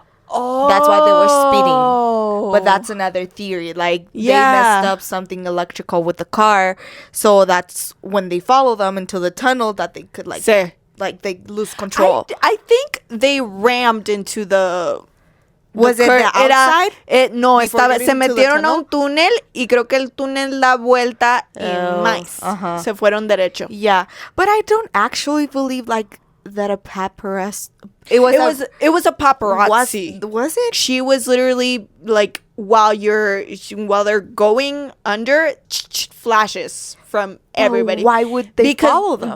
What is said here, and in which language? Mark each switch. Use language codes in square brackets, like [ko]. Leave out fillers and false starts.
[en] That's why they were speeding. But that's another theory. Like, they messed up something electrical with the car. So that's when they follow them into the tunnel that they could, like, they lose control. I think they rammed into the... Was it the outside? [es] Se metieron a un túnel y creo que el túnel da vuelta y más. Se fueron derecho. [en] Yeah. But I don't actually believe, like, that a paparazzi... It was a paparazzi. Was it? She was literally like while they're going under, flashes from everybody. Why would they follow them?